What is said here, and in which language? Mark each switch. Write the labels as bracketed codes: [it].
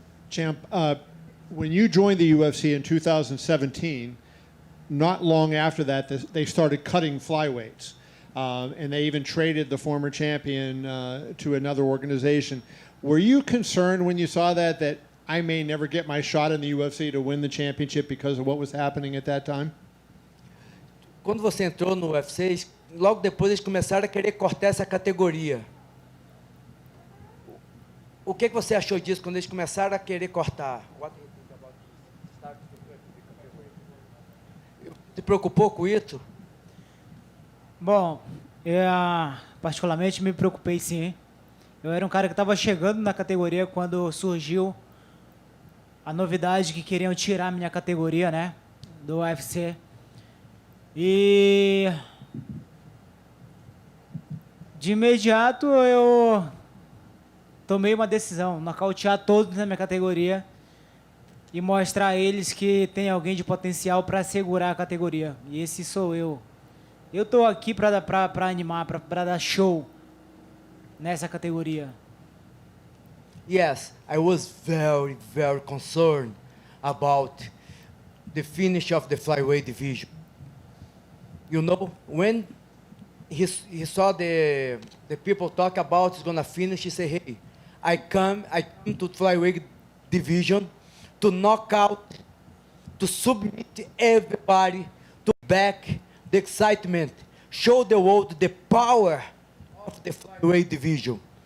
[en] Champ, when you joined the UFC in 2017, not long after that, they started cutting flyweights. And they even traded the former champion to another organization. Were you concerned when you saw that I may never get my shot in the UFC to win the championship because of what was happening at that time? [pt] Quando você entrou no UFC, logo depois eles começaram a querer cortar essa categoria. O que você achou disso quando eles começaram a querer cortar? Te preocupou com isso? Bom, eu particularmente me preocupei sim. Eu era um cara que estava chegando na categoria quando surgiu a novidade que queriam tirar minha categoria, né, do UFC. E de imediato eu tomei uma decisão, nocautear todos na minha categoria e mostrar a eles que tem alguém de potencial para segurar a categoria. E esse sou eu. Eu estou aqui para animar, para dar show nessa categoria. [en] Yes, I was very, very concerned about the finish of the flyweight division. You know, when he saw the people talk about he's gonna finish, he said, hey, I come to flyweight division to knock out, to submit everybody, to back the excitement, show the world the power of the flyweight division.